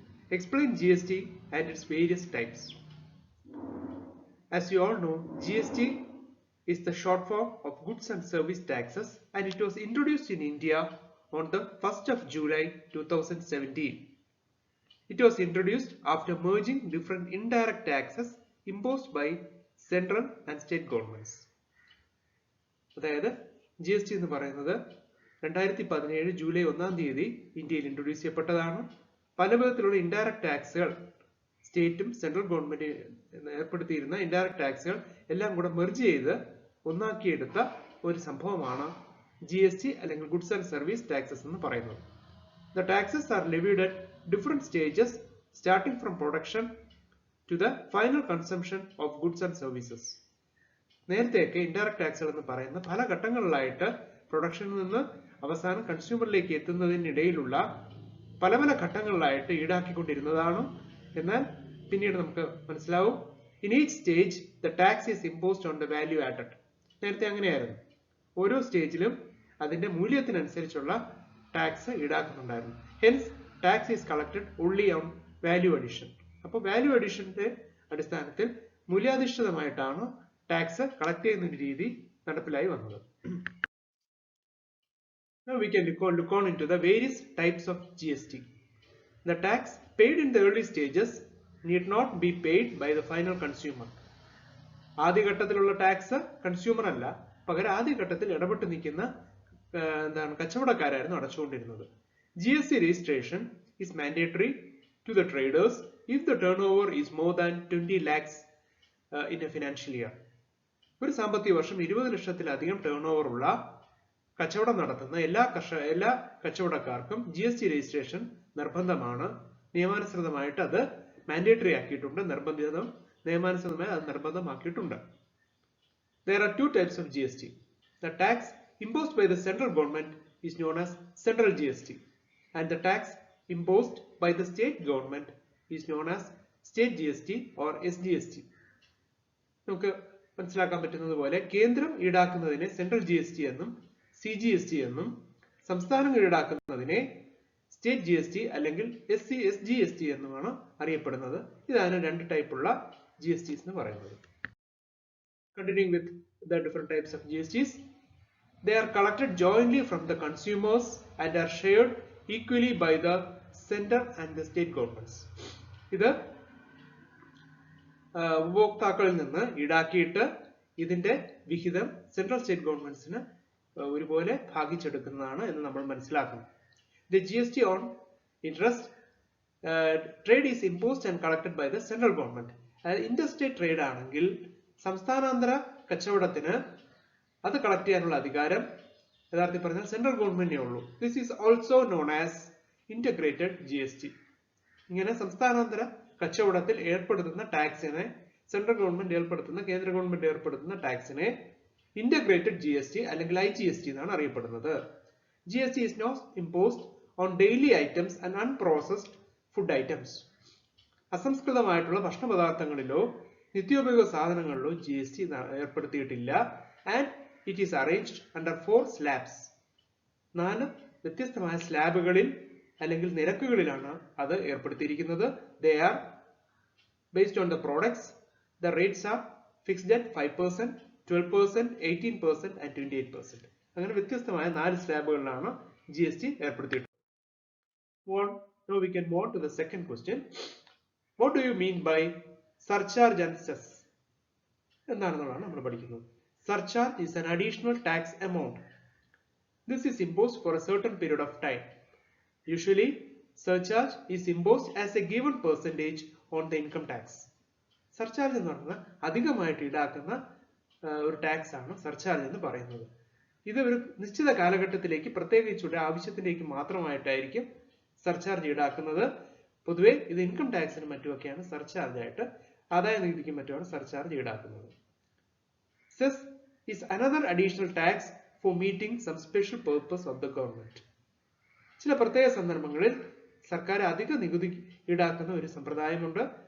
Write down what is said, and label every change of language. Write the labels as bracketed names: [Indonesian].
[English] Explain GST and its various types. As you all know, GST is the short form of Goods and Service Taxes, and it was introduced in India on the 1st of July 2017. It was introduced after merging different indirect taxes imposed by central and state governments. [Malayalam] അതായത് G S T എന്ന് പറയുന്നത് 2017 July 1-ാം തീയതി ഇന്ത്യയിൽ introduce ചെയ്യപ്പെട്ടതാണ്. പല വിധത്തിലുള്ള indirect ടാക്സുകൾ സ്റ്റേറ്റും central government ഏർപ്പെടുത്തിയിരുന്ന indirect ടാക്സുകൾ എല്ലാം കൂടെ മെർജ് ചെയ്ത് ഒന്നാക്കിയെടുത്ത ഒരു സംഭവമാണ് ജി എസ് ടി അല്ലെങ്കിൽ ഗുഡ്സ് ആൻഡ് സർവീസ് ടാക്സസ് എന്ന് പറയുന്നത്. [English] The taxes are levied at different stages starting from production to the final consumption of goods and services. [Malayalam] നേരത്തെയൊക്കെ ഇൻഡയറക്റ്റ് ടാക്സുകൾ എന്ന് പറയുന്ന പല ഘട്ടങ്ങളിലായിട്ട് പ്രൊഡക്ഷനിൽ നിന്ന് അവസാനം കൺസ്യൂമറിലേക്ക് എത്തുന്നതിനിടയിലുള്ള പല പല ഘട്ടങ്ങളിലായിട്ട് ഈടാക്കിക്കൊണ്ടിരുന്നതാണ്. എന്നാൽ പിന്നീട് നമുക്ക് മനസ്സിലാവും, [English] In each stage the tax is imposed on the value added. [Malayalam] നേരത്തെ അങ്ങനെയായിരുന്നു, ഓരോ സ്റ്റേജിലും അതിന്റെ മൂല്യത്തിനനുസരിച്ചുള്ള tax ഈടാക്കുന്നുണ്ടായിരുന്നു. [English] Hence tax is collected only on value addition. [Malayalam] അപ്പോൾ വാല്യൂ അഡീഷന്റെ അടിസ്ഥാനത്തിൽ മൂല്യാധിഷ്ഠിതമായിട്ടാണ് ടാക്സ് കളക്ട് ചെയ്യുന്ന ഒരു രീതി നടപ്പിലായി വന്നത്. [English] Now we can look on into the various types of GST. The tax paid in the early stages need not be paid by the final consumer. [Malayalam] ആദ്യഘട്ടത്തിലുള്ള tax consumer അല്ല, പകരം ആദ്യഘട്ടത്തിൽ ഇടപെട്ട് നിൽക്കുന്ന കച്ചവടക്കാരായിരുന്നു അടച്ചുകൊണ്ടിരുന്നത്. [English] G S T registration is mandatory to the traders if the turnover is more than 20 lakhs in a financial year. [Malayalam] ഒരു സാമ്പത്തിക വർഷം 20 ലക്ഷത്തിലധികം turn over ഉള്ള കച്ചവടം നടത്തുന്ന എല്ലാ കച്ചവടക്കാർക്കും ജി എസ് ടി രജിസ്ട്രേഷൻ നിർബന്ധമാണ്. നിയമാനുസൃതമായിട്ട് അത് മാൻഡേറ്ററി ആക്കിയിട്ടുണ്ട്, നിയമാനുസൃതമായി അത് നിർബന്ധമാക്കിയിട്ടുണ്ട്. [English] There are two types of GST. The tax imposed by the central government is known as central GST, and the tax imposed by the state government is known as state GST or SGST. [Malayalam] നമുക്ക് മനസ്സിലാക്കാൻ പറ്റുന്നത് പോലെ കേന്ദ്രം ഈടാക്കുന്നതിനെ central G S T എന്നും C G S T എന്നും സംസ്ഥാനങ്ങൾ ഈടാക്കുന്നതിനെ state G S T അല്ലെങ്കിൽ S G S T എന്നുമാണ് അറിയപ്പെടുന്നത്. ഇതാണ് രണ്ട് ടൈപ്പുള്ള ജി എസ് ടിസ് എന്ന് പറയുന്നത്. [English] Continuing with the different types of GSTs, they are collected jointly from the consumers and are shared equally by the center and the state governments. [Malayalam] ഇത് ഉപഭോക്താക്കളിൽ നിന്ന് ഈടാക്കിയിട്ട് ഇതിന്റെ വിഹിതം സെൻട്രൽ സ്റ്റേറ്റ് ഗവൺമെന്റ്സിന് ഒരുപോലെ ഭാഗിച്ചെടുക്കുന്നതാണ് എന്ന് നമ്മൾ മനസ്സിലാക്കുന്നു. [English] The GST on interest trade is imposed and collected by the central government. [Malayalam] Interstate trade ആണെങ്കിൽ സംസ്ഥാനാന്തര കച്ചവടത്തിന് അത് കളക്ട് ചെയ്യാനുള്ള അധികാരം യഥാർത്ഥത്തിൽ പറഞ്ഞാൽ സെൻട്രൽ ഗവൺമെന്റിനേ ഉള്ളൂ. [English] This is also known as integrated G S T. [Malayalam] ഇങ്ങനെ സംസ്ഥാനാന്തര കച്ചവടത്തിൽ ഏർപ്പെടുത്തുന്ന ടാക്സിനെ സെൻട്രൽ ഗവൺമെന്റ് ഏർപ്പെടുത്തുന്ന കേന്ദ്ര ഗവൺമെന്റ് ഏർപ്പെടുത്തുന്ന ടാക്സിനെ ഇന്റഗ്രേറ്റഡ് ജി എസ് ടി അല്ലെങ്കിൽ ഐ ജി എസ് ടി എന്നാണ് അറിയപ്പെടുന്നത്. [English] G S T is not imposed on daily items and unprocessed food items. [Malayalam] അസംസ്കൃതമായിട്ടുള്ള ഭക്ഷണപദാർത്ഥങ്ങളിലോ നിത്യോപയോഗ സാധനങ്ങളിലോ G S T ഏർപ്പെടുത്തിയിട്ടില്ല. [English] And it is arranged under 4 slabs. [Malayalam] 4 വ്യത്യസ്തമായ സ്ലാബുകളിൽ അല്ലെങ്കിൽ നിരക്കുകളിലാണ് അത് ഏർപ്പെടുത്തിയിരിക്കുന്നത്. [English] They are based on the products. The rates are fixed at 5%, 12%, 18% and 28%. [Malayalam] അങ്ങനെ വ്യത്യസ്തമായ 4 സ്ലാബുകളിലാണ് G S T ഏർപ്പെടുത്തിയിട്ടുള്ളത്. [English] Now we can move on to the second question. What do you mean by surcharge and cess? [Malayalam] എന്താണെന്നുള്ളതാണ് നമ്മൾ പഠിക്കുന്നത്. [English] Surcharge is an additional tax amount. This is imposed for a certain period of time. Usually, surcharge is imposed as a given percentage on the income tax. [Malayalam] Surcharge എന്ന് പറയുന്നത് അധികമായിട്ട് ഈടാക്കുന്ന ഒരു tax ആണ് surcharge എന്ന് പറയുന്നത്. ഇത് ഒരു നിശ്ചിത കാലഘട്ടത്തിലേക്ക് പ്രത്യേകിച്ചുള്ള ആവശ്യത്തിലേക്ക് മാത്രമായിട്ടായിരിക്കും സർചാർജ് ഈടാക്കുന്നത്. പൊതുവെ ഇത് ഇൻകം ടാക്സിനും മറ്റുമൊക്കെയാണ് സർചാർജ് ആയിട്ട്, ആദായ നികുതിക്കും മറ്റുമാണ് സർചാർജ് ഈടാക്കുന്നത്. [English] Cess is another additional tax for meeting some special purpose of the government. [Malayalam] ചില പ്രത്യേക സന്ദർഭങ്ങളിൽ സർക്കാർ അധിക നികുതി ഈടാക്കുന്ന ഒരു സമ്പ്രദായമുണ്ട്.